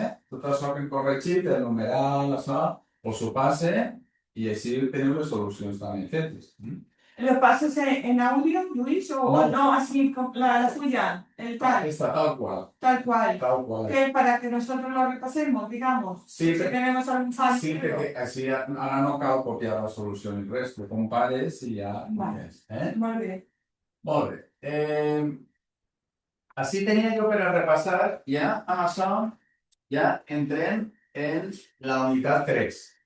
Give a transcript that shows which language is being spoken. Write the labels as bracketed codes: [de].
[ca] Tot això que hem corregit, el numeral, això, us ho passe i així teniu les solucions també fetes. [es] ¿Lo pasas en audio, Luis? O no, así, con la suya, el tal, [ca] Està tal qual, [es] tal cual. [ca] tal qual. [es] Que para que nosotros lo repasemos, digamos. Sí, Si [ca] perquè, [es] tenemos algún fallo. [ca] sí, perquè així ara no cal copiar la solució ni res, tu compares i ja Vale. és. [es] Muy bien. [ca] Molt bé. Així tenia jo per a repassar, ja amb això, ja entrem en la unitat 3.